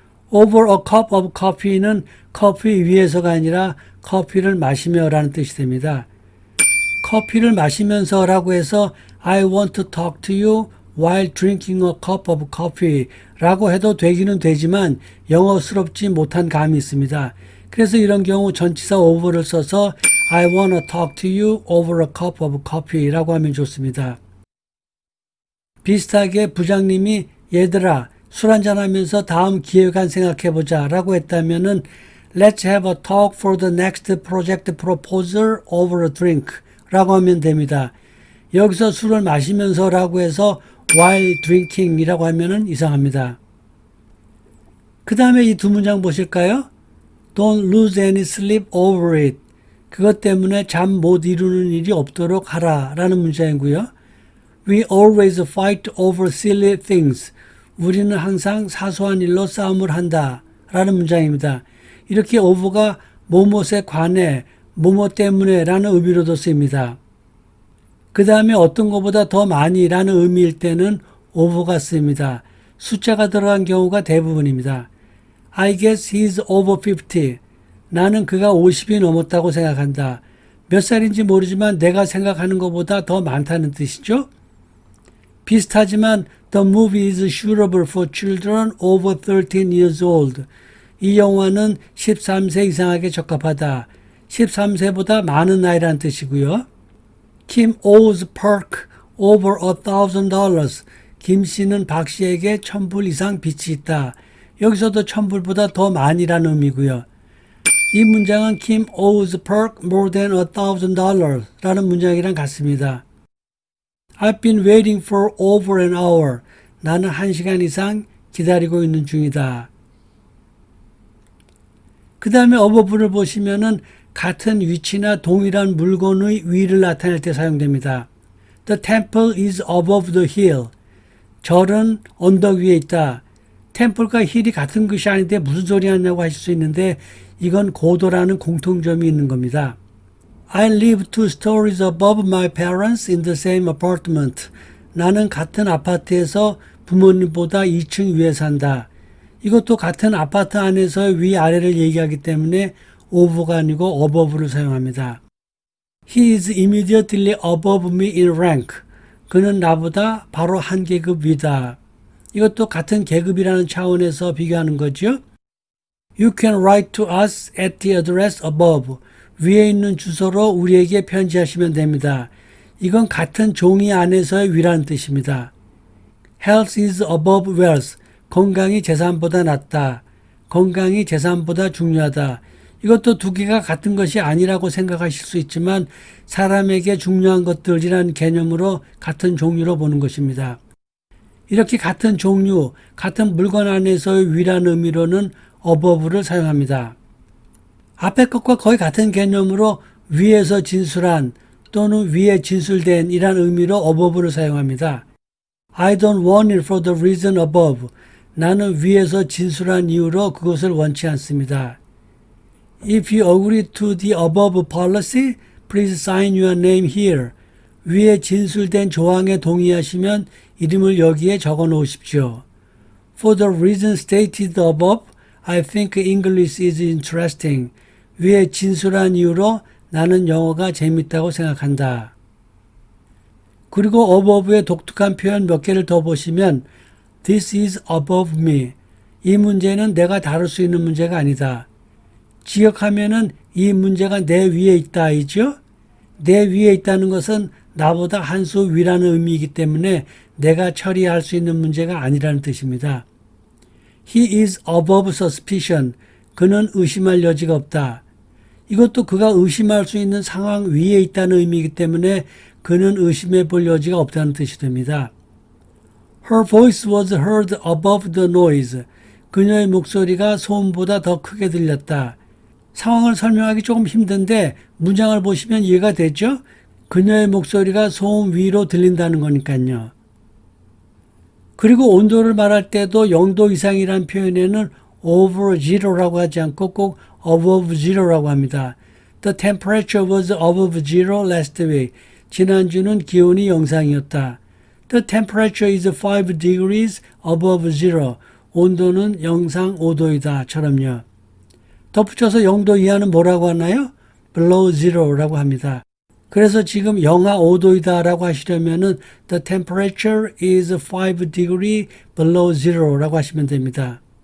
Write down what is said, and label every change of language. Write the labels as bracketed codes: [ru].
[en] over a cup of coffee [ko] 는 커피 위에서가 아니라 커피를 마시며 라는 뜻이 됩니다. 커피를 마시면서 라고 해서 [en] I want to talk to you while drinking a cup of coffee [ko] 라고 해도 되기는 되지만 영어스럽지 못한 감이 있습니다. 그래서 이런 경우 전치사 over를 써서 [en] I wanna talk to you over a cup of coffee [ko] 라고 하면 좋습니다. 비슷하게 부장님이 얘들아 술 한잔 하면서 다음 기획안 생각해보자 라고 했다면은 [en] Let's have a talk for the next project proposal over a drink [ko] 라고 하면 됩니다. 여기서 술을 마시면서 라고 해서 [en] while drinking [ko] 이라고 하면은 이상합니다. 그 다음에 이 두 문장 보실까요? [en] Don't lose any sleep over it. [ko] 그것 때문에 잠 못 이루는 일이 없도록 하라 라는 문장이고요. [en] We always fight over silly things. [ko] 우리는 항상 사소한 일로 싸움을 한다 라는 문장입니다. 이렇게 over가 뭐뭇에 관해 뭐뭇 때문에 라는 의미로도 쓰입니다. 그 다음에 어떤 것보다 더 많이 라는 의미일 때는 over가 쓰입니다. 숫자가 들어간 경우가 대부분입니다. [en] I guess he's over 50. [ko] 나는 그가 50이 넘었다고 생각한다. 몇 살인지 모르지만 내가 생각하는 것보다 더 많다는 뜻이죠. 비슷하지만 [en] The movie is suitable for children over 13 years old. [ko] 이 영화는 13세 이상에게 적합하다. 13세보다 많은 나이라는 뜻이고요. [en] Kim owes Park over $1,000. [ko] 김 씨는 박 씨에게 1,000불 이상 빚이 있다. 여기서도 1,000불보다 더 많이라는 의미고요. 이 문장은 [en] Kim owes Park more than $1,000 [ko] 라는 문장이랑 같습니다. [en] I've been waiting for over an hour. [ko] 나는 1시간 이상 기다리고 있는 중이다. 그 다음에 above를 보시면은 같은 위치나 동일한 물건의 위를 나타낼 때 사용됩니다. [en] The temple is above the hill. [ko] 절은 언덕 위에 있다. 템플과 힐이 같은 것이 아닌데 무슨 소리 하냐고 하실 수 있는데 이건 고도라는 공통점이 있는 겁니다. [en] I live 2 stories above my parents in the same apartment. [ko] 나는 같은 아파트에서 부모님보다 2층 위에 산다. 이것도 같은 아파트 안에서의 위아래를 얘기하기 때문에 over가 아니고 above를 사용합니다. [en] He is immediately above me in rank. [ko] 그는 나보다 바로 한 계급 위다. 이것도 같은 계급이라는 차원에서 비교하는 거죠. [en] You can write to us at the address above. [ko] 위에 있는 주소로 우리에게 편지하시면 됩니다. 이건 같은 종이 안에서의 위라는 뜻입니다. [en] Health is above wealth. [ko] 건강이 재산보다 낫다. 건강이 재산보다 중요하다. 이것도 두 개가 같은 것이 아니라고 생각하실 수 있지만 사람에게 중요한 것들이란 개념으로 같은 종류로 보는 것입니다. 이렇게 같은 종류, 같은 물건 안에서의 위란 의미로는 above를 사용합니다. 앞의 것과 거의 같은 개념으로 위에서 진술한 또는 위에 진술된 이란 의미로 above를 사용합니다. [en] I don't want it for the reason above. [ko] 나는 위에서 진술한 이유로 그것을 원치 않습니다. [en] If you agree to the above policy, please sign your name here. [ko] 위에 진술된 조항에 동의하시면 이름을 여기에 적어 놓으십시오. [en] For the reason stated above, I think English is interesting. [ko] 위에 진술한 이유로 나는 영어가 재밌다고 생각한다. 그리고 above의 독특한 표현 몇 개를 더 보시면 [en] This is above me. [ko] 이 문제는 내가 다룰 수 있는 문제가 아니다. 지역하면은 이 문제가 내 위에 있다 이죠? 내 위에 있다는 것은 나보다 한 수 위라는 의미이기 때문에 내가 처리할 수 있는 문제가 아니라는 뜻입니다. [en] He is above suspicion. [ko] 그는 의심할 여지가 없다. 이것도 그가 의심할 수 있는 상황 위에 있다는 의미이기 때문에 그는 의심해 볼 여지가 없다는 뜻이 됩니다. [en] Her voice was heard above the noise. [ko] 그녀의 목소리가 소음보다 더 크게 들렸다. 상황을 설명하기 조금 힘든데 문장을 보시면 이해가 되죠? 그녀의 목소리가 소음 위로 들린다는 거니까요. 그리고 온도를 말할 때도 0도 이상이라는 표현에는 [en] over zero [ko] 라고 하지 않고 꼭 [en] above zero [ko] 라고 합니다. [en] The temperature was above zero last week. [ko] 지난주는 기온이 영상이었다. [en] The temperature is 5 degrees above zero. [ko] 온도는 영상 5도이다. 처럼요. 덧붙여서 0도 이하는 뭐라고 하나요? [en] below zero [ko] 라고 합니다. 그래서 지금 영하 5도이다 라고 하시려면은 [en] the temperature is 5 degree below zero [ko] 라고 하시면 됩니다.